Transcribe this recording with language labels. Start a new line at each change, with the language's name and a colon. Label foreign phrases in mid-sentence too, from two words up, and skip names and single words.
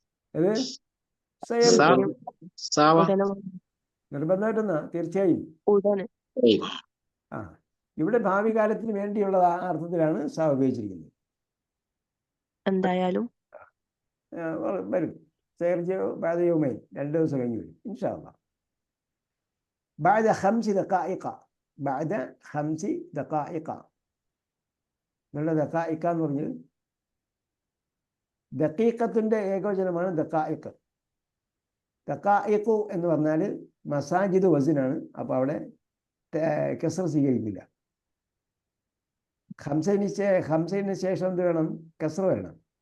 Malayalam: നിർബന്ധമായിട്ടെന്നാ തീർച്ചയായും ഉടനെ. ഇവിടെ ഭാവി കാലത്തിന് വേണ്ടിയുള്ള ആ അർത്ഥത്തിലാണ് സാ ഉപയോഗിച്ചിരിക്കുന്നത്. എന്തായാലും വരും. ബാദയൗമൈൻ 2 ദിവസം കഴിഞ്ഞ് വരും
Arabic: إن شاء الله. بعد 5 دقائق, بعد 5 دقائق.
Malayalam: നിങ്ങളുടെ ദഖായിക്ക എന്ന് പറഞ്ഞത് ദഖീഖത്തിന്റെ ഏകവചനമാണ് ദഖായിഖ്. ദഖായിഖു എന്ന് പറഞ്ഞാൽ മസാജിദ് വസിനാണ്. അപ്പൊ അവിടെ കസ്ർ സ്വീകരിക്കില്ല. ഖംസൈന് ശേഷം എന്ത് വേണം? കസ്ർ വരണം.